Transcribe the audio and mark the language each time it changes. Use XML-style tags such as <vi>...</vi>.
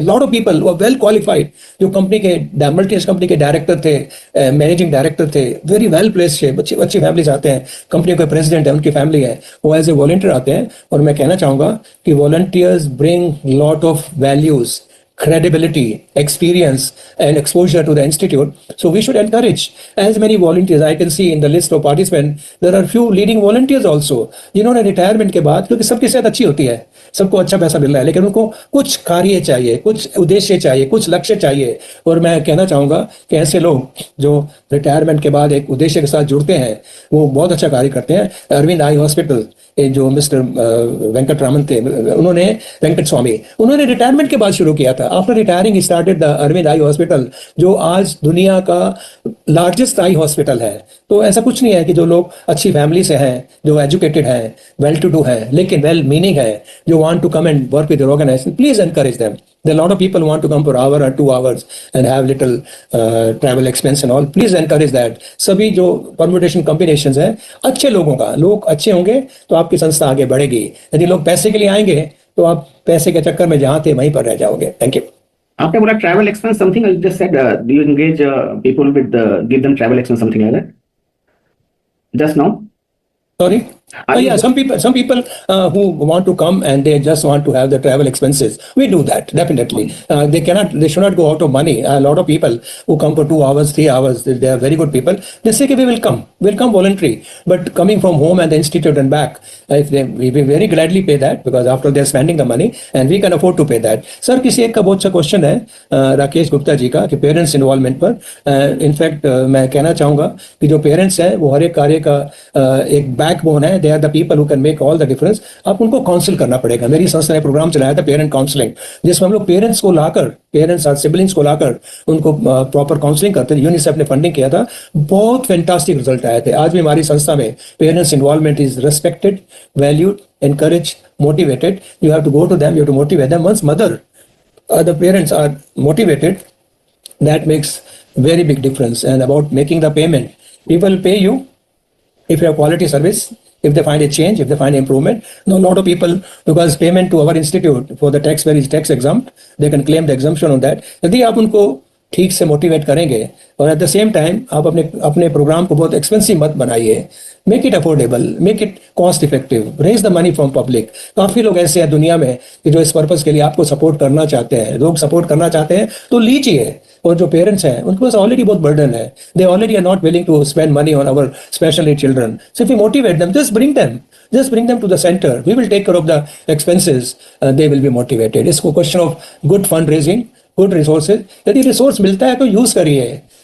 <hi>Lot of people वो well qualified, जो company के मल्टीनेशनल कंपनी के डायरेक्टर थे, मैनेजिंग डायरेक्टर थे, वेरी वेल प्लेस्ड थे, अच्छी फैमिलीज आते हैं, कंपनी के प्रेसिडेंट है, उनकी फैमिली है, वो एज ए वॉलंटियर आते हैं। और मैं कहना चाहूंगा कि</hi> <en>Volunteers bring lot of values, credibility, experience, and exposure to the institute. So we should encourage as many volunteers. I can see in the list of participants, there are few leading volunteers also,</en> <hi>जिन्होंने retirement के बाद, क्योंकि सबकी सेहत अच्छी होती है, सबको अच्छा पैसा मिल रहा है, लेकिन उनको कुछ कार्य चाहिए, कुछ उद्देश्य चाहिए, कुछ लक्ष्य चाहिए। और मैं कहना चाहूंगा कि ऐसे लोग जो रिटायरमेंट के बाद एक उद्देश्य के साथ जुड़ते हैं, वो बहुत अच्छा कार्य करते हैं। अरविंद आई हॉस्पिटल, जो मिस्टर वेंकट रामन थे, उन्होंने, वेंकट स्वामी, उन्होंने रिटायरमेंट के बाद शुरू किया था।</hi> <en>after retiring started the Aravind eye hospital,</en> <hi>जो आज दुनिया का लार्जेस्ट आई हॉस्पिटल है। तो ऐसा कुछ नहीं है कि जो लोग अच्छी फैमिली से हैं, जो एजुकेटेड हैं, वेल टू डू है, लेकिन वेल मीनिंग है, जो</hi> <en>Want to come and work with your organisation, please encourage them. There are a lot of people who want to come for an hour or 2 hours and have little travel expense and all. Please encourage that.</en> <hi>सभी जो permutation combinations हैं, अच्छे लोगों का, लोग अच्छे होंगे तो आपकी संस्था आगे बढ़ेगी। यदि लोग पैसे के लिए आएंगे तो आप पैसे के चक्कर में जहां थे वहीं पर रह जाओगे। Thank you. आपने बोला</hi> <en>travel expense something, I just said, do you engage people with give them travel expense something like that? Just now? Sorry. Are you- Yeah, some people who want to come and they just want to have the travel expenses. We do that definitely. They should not go out of money. A lot of people who come for 2 hours, 3 hours, they are very good people. They say we will come voluntary. But coming from home and the institute and back, we will very gladly pay that because after they're spending the money and we can afford to pay that.</en> <hi>Sir, किसी एक का बहुत अच्छा question है राकेश गुप्ता जी का कि parents involvement पर. In fact मैं कहना चाहूंगा कि जो पेरेंट्स हैं वो हर एक कार्य का एक बैकबोन है.</hi> <en>They are the people who can make all the difference.</en> <hi>आप उनको काउंसिल करना पड़ेगा. मेरी संस्था ने प्रोग्राम चलाया था पेरेंट काउंसलिंग, जिसमें हम लोग पेरेंट्स को लाकर, पेरेंट्स और सिबलिंग्स को लाकर उनको प्रॉपर काउंसलिंग करते थे. यूनिसेफ ने फंडिंग किया था. बहुत फैंटास्टिक रिजल्ट आए थे. आज भी हमारी संस्था में parents involvement</hi> <en>Is respected, valued, encouraged, motivated. You have to go to them, you have to motivate them. Once the parents are motivated, that makes very big difference. And about making the payment, people will pay you if you have quality service, if they find a change, if they find improvement. No, a lot of people, because payment to our institute for the taxpayer is tax exempt, they can claim the exemption on that.</en> <hi>यदि आप उनको ठीक से motivate करेंगे और</hi> <en>at the same time</en> <hi>आप अपने programme को बहुत एक्सपेंसिव मत बनाइए.</hi> <en>Make it affordable, make it cost effective, raise the money from public.</en> <hi>काफी लोग ऐसे हैं दुनिया में कि जो इस पर्पस के लिए आपको सपोर्ट करना चाहते हैं. लोग सपोर्ट करना चाहते हैं तो लीजिए. और जो पेरेंट्स हैं उनके पास ऑलरेडी बहुत बर्डन है.</hi> <en>They already are not willing to spend money on our especially children. So if you motivate them, just bring them to the center. We will take care of the expenses. They will be motivated. It's a question of good fundraising, good resources.</en> <hi>यदि resource मिलता है तो use करिए.</hi>